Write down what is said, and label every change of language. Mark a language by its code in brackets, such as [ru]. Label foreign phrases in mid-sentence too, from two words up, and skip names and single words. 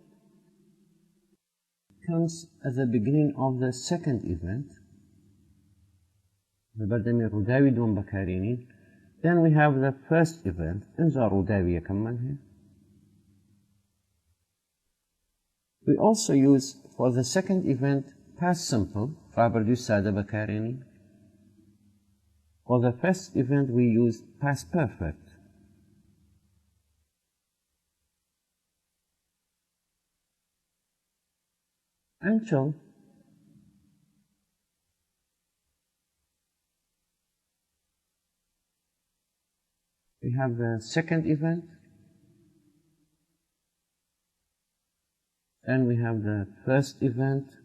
[en] comes at the beginning of the second event. [ckb] بەردەمی ڕووداوی دووەم بەکارێنین. [en] Then we have the first event. [ckb] ئەجا ڕووداوی یەکەممان هەیە. [en] We also use for the second event past simple. [ckb] ڕابردووی سادە بەکارێنین. [en] For the first event we use past perfect. Until we have the second event, then we have the first event,